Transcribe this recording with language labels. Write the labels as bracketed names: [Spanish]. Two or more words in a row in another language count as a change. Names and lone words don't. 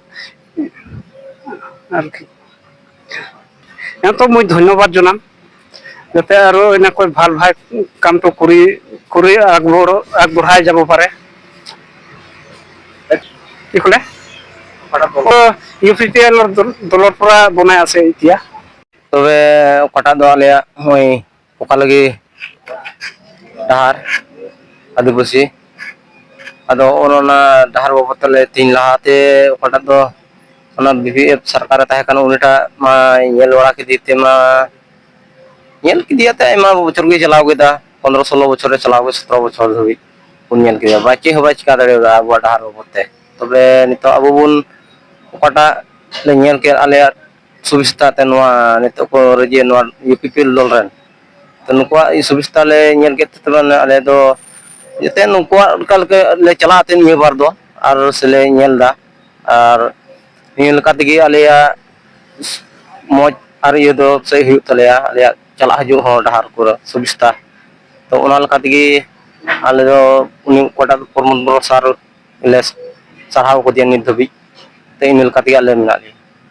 [Assamese] আৰু সিহঁতক মই ধন্যবাদ জনাম যাতে আৰু এনেকৈ ভাল কামটো কৰি আগবঢ়াই যাব পাৰে। কি ক'লে? ইউপিপিএলৰ দলৰ পৰা বনাই আছে এতিয়া। [Santali] तबे ओकाटा दो आले होय ओका लगे डहार आदिवासी अदो ओना डहार बाबतले 3 लाहाते ओकाटा दो ओना बीपीएफ सरकार ताहे कान उनिटा मा येल वाला के दीते मा येल के दियाते आयमा बछर गे चलाव गेदा 15 16 बछर चलाव गे 17 बछर धबी उन येल के बाचे हबा चिका दरे आबो डहार बाबते तबे नितो अबो बुन ओकाटा ले येल के आले सुविस्ता ते नोआ नितो को रजे नोआ यूपीपीएल दल रन तो नुकुआ ई सुविस्ता ले येल के तबन आले दो जते नुकुआ कल के ले चलाते नि बार दो आर सेले येल दा आर नील कातगी आलेया मौज आर ये दो सही हुई तलेया आलेया चला हजू हो डहार को सुविस्ता तो ओना लकातगी आले दो उनी कोटा परमन सार ले साराव को दिया नि धबी ते नील कातगी आले मिनाली